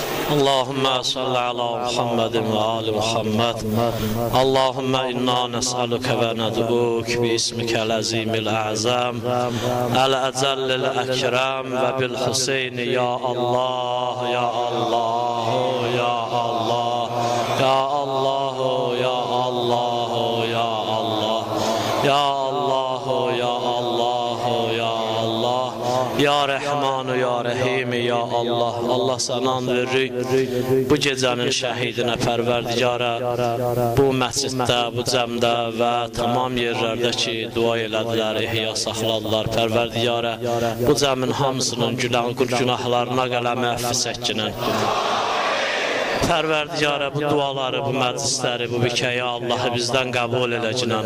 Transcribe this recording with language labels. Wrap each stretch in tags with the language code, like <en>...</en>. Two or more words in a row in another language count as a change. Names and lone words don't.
<ar>اللهم صل على محمد وآل محمد. اللهم إنا نسألك وندعوك باسمك العظيم الأعظم الأجل الأكرم وبالحسين يا الله يا الله يا الله يا الله يا الله يا الله يا الله يا الله يا الله يا رحمن يا رحيم يا الله.</ar> <az>Allah sana and veririk bu gecənin şəhidinə, Pərverdigara, bu məsciddə, bu cəmdə və tamam yerlərdə ki dua elədilər, ihya saxladılar, Pərverdigara bu cəmin hamısının günahlarına qələmi əfv çəkinin. Pərverdigara bu duaları, bu məclisləri, bu bikəyi Allahı bizdən qəbul eləcinin.</az>